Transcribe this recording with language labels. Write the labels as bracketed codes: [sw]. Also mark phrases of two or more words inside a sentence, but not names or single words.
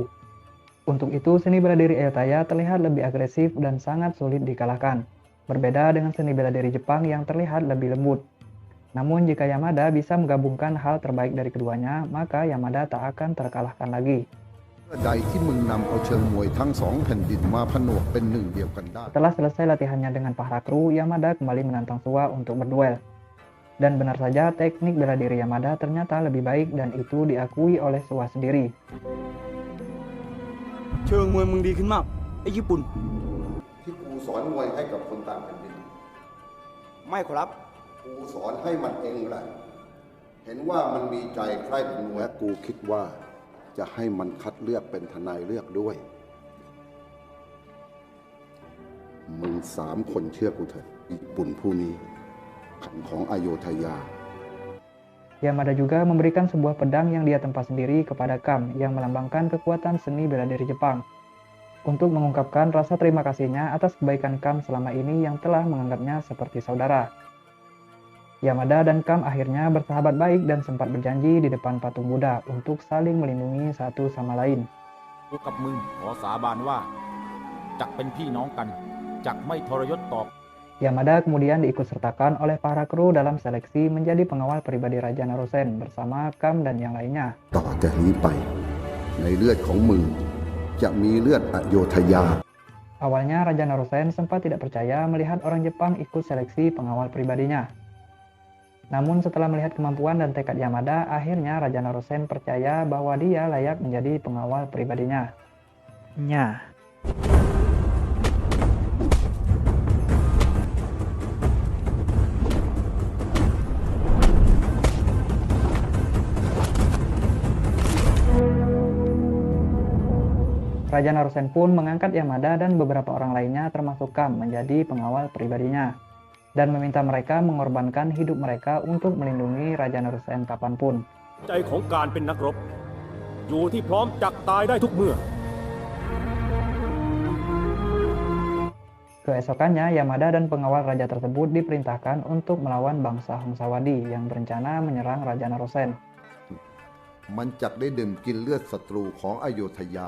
[id] Untuk itu, seni bela diri Ayutthaya terlihat lebih agresif dan sangat sulit dikalahkan, berbeda dengan seni bela diri Jepang yang terlihat lebih lembut. Namun jika Yamada bisa menggabungkan hal terbaik dari keduanya, maka Yamada tak akan terkalahkan lagi. [th] ใดที่มึงนำเอาเชิงมวยทั้งสองแผ่นดินมาผนวกเป็นหนึ่งเดียวกันได้ [id] Setelah selesai latihannya dengan Pahara Kru, Yamada kembali menantang Suwa untuk berduel. Dan benar saja teknik bela diri Yamada ternyata lebih baik dan itu diakui oleh Suwa sendiri. [th] เชิงมวยมึงดีขึ้นมากไอ้ญี่ปุ่น ที่กูสอนมวยให้กับคนต่างแผ่นดิน ไม่ขอรับ กูสอนให้มันเองแหละเห็นว่ามันมีใจใคร่เป็นมวยและกูคิดว่าจะให้มันคัดเลือกเป็นทนายเลือกด้วย มึง3 คนเชื่อกูเถอะญี่ปุ่นผู้นี้ขันของอโยธยา [id] Yamada juga memberikan sebuah pedang yang dia tempa sendiri kepada Kam yang melambangkan kekuatan seni bela diri Jepang. Untuk mengungkapkan rasa terima kasihnya atas kebaikan Kam selama ini yang telah menganggapnya seperti saudara. Yamada dan Kam akhirnya bersahabat baik dan sempat berjanji di depan patung Buddha untuk saling melindungi satu sama lain. [th] กูกับมึงขอสาบานว่าจักเป็นพี่น้องกันจักไม่ทรยศต่อ [id] Yamada kemudian diikutsertakan oleh para kru dalam seleksi menjadi pengawal pribadi Raja Narusen bersama Kam dan yang lainnya. [th] ต่อจากนี้ไปในเลือดของมึงจะมีเลือดอโยธยา [id] Awalnya Raja Narusen sempat tidak percaya melihat orang Jepang ikut seleksi pengawal pribadinya. Namun setelah melihat kemampuan dan tekad Yamada, akhirnya Raja Narusen percaya bahwa dia layak menjadi pengawal pribadinya. Nya. Raja Narusen pun mengangkat Yamada dan beberapa orang lainnya termasuk Kam menjadi pengawal pribadinya. dan meminta mereka mengorbankan hidup mereka untuk melindungi Raja Narusen kapanpun. [th] ใจของการเป็นนักรบอยู่ที่พร้อมจักตายได้ทุกเมื่อ [id] Keesokannya, Yamada dan pengawal raja tersebut diperintahkan untuk melawan bangsa Hongsawadi yang berencana menyerang Raja Narusen. [th] มันจักได้ดื่มกินเลือดศัตรูของอโยธยา